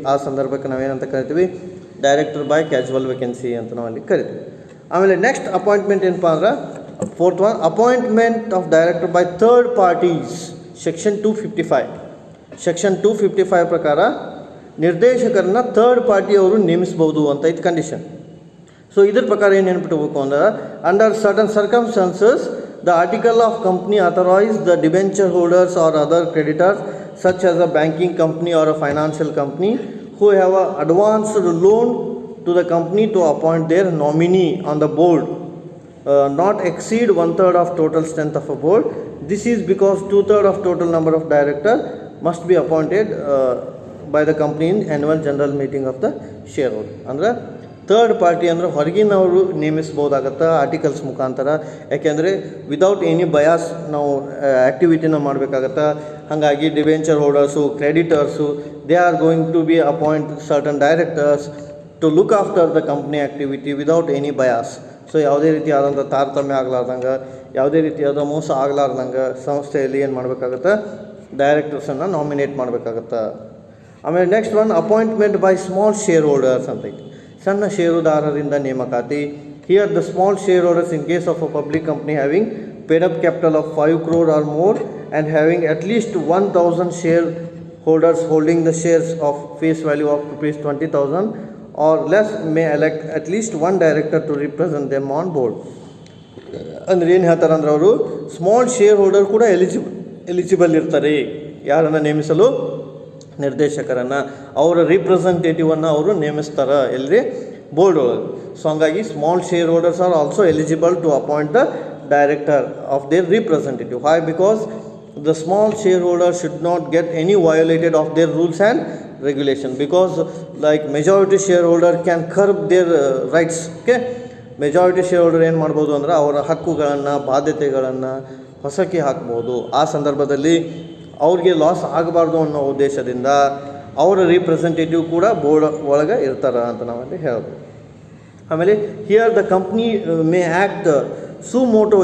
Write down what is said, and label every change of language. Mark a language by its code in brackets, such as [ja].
[kn] ಆ ಸಂದರ್ಭಕ್ಕೆ ನಾವೇನಂತ ಕರಿತೀವಿ, [en] director by casual vacancy [kn] ಅಂತ ನಾವಲ್ಲಿ ಕರಿತೀವಿ. [en] ಆಮೇಲೆ next appointment [kn] ಏನಪ್ಪ ಅಂದ್ರೆ, [en] Fourth one, appointment of director by third parties. [kn] Section 255 section 255 ಪ್ರಕಾರ ನಿರ್ದೇಶಕರನ್ನ ಥರ್ಡ್ ಪಾರ್ಟಿಯವರು ನೇಮಿಸ್ಬೋದು ಅಂತ ಇದು ಕಂಡೀಷನ್. ಸೊ ಇದ್ರ ಪ್ರಕಾರ ಏನು ನೆನ್ಪಿಟ್ಬೇಕು ಅಂದ್ರೆ, [en] Under certain circumstances the article of company authorize the debenture holders or other creditors such as a banking company or a financial company who have a advanced loan to the company to appoint their nominee on the board not exceed 1/3 of total strength of a board. This is because 2/3 of total number of directors must be appointed by the company in annual general meeting of the shareholder. [kn] ಅಂದರೆ third party ಅಂದರೆ ಹೊರಗಿನವರು ನೇಮಿಸ್ಬೋದಾಗತ್ತೆ articles ಮುಖಾಂತರ. ಯಾಕೆಂದರೆ [en] without any bias [kn] ನಾವು ಆ್ಯಕ್ಟಿವಿಟಿನ ಮಾಡಬೇಕಾಗತ್ತೆ. [en] ಹಾಗಾಗಿ debenture holders, creditors, they are going to be appoint certain directors to look after the company activity without any bias. [kn] So ಯಾವುದೇ ರೀತಿಯಾದಂಥ ತಾರತಮ್ಯ ಆಗಲಾರ್ದಂಗೆ, ಯಾವುದೇ ರೀತಿಯಾದ ಮೋಸ ಆಗಲಾರ್ದಂಗೆ ಸಂಸ್ಥೆಯಲ್ಲಿ ಏನು ಮಾಡಬೇಕಾಗತ್ತೆ, ಡೈರೆಕ್ಟರ್ಸನ್ನು ನಾಮಿನೇಟ್ ಮಾಡಬೇಕಾಗತ್ತೆ. [en] ಆಮೇಲೆ next one, appointment by small share holders [kn] ಅಂತ ಐತಿ. ಸಣ್ಣ ಷೇರುದಾರರಿಂದ ನೇಮಕಾತಿ. [en] Here the small share holders in case of a public company having paid up capital of 5 crore or more and having at least 1,000 share holders holding the shares of face value of rupees 20,000 or less may elect at least one director to represent them on board. [kn] ಅಂದ್ರೆ ಏನು ಹೇಳ್ತಾರೆ ಅಂದ್ರೆ, ಅವರು small share holder ಕೂಡ eligible ಇರ್ತಾರೆ ಯಾರನ್ನು ನೇಮಿಸಲು, ನಿರ್ದೇಶಕರನ್ನು ಅವರ ರಿಪ್ರೆಸೆಂಟೇಟಿವನ್ನು ಅವರು ನೇಮಿಸ್ತಾರೆ ಎಲ್ಲಿ ಬೋರ್ಡ್ ಒಳಗೆ. [en] So ಹಂಗಾಗಿ small share holders are also eligible to appoint the director of their representative. Why? Because the small shareholder should not get any violated of their rules and regulation, because like majority shareholder can curb their rights. [kn] Okay, majority shareholder ಏನು ಮಾಡ್ಬೋದು ಅಂದರೆ ಅವರ ಹಕ್ಕುಗಳನ್ನು ಬಾಧ್ಯತೆಗಳನ್ನು ಹೊಸಕಿ ಹಾಕ್ಬೋದು. ಆ ಸಂದರ್ಭದಲ್ಲಿ ಅವ್ರಿಗೆ loss ಆಗಬಾರ್ದು ಅನ್ನೋ ಉದ್ದೇಶದಿಂದ ಅವರ ರಿಪ್ರೆಸೆಂಟೇಟಿವ್ ಕೂಡ ಬೋರ್ಡ್ ಒಳಗೆ ಇರ್ತಾರೆ ಅಂತ ನಾವಲ್ಲಿ ಹೇಳ್ಬೋದು. [en] ಆಮೇಲೆ here the company may act suo motu.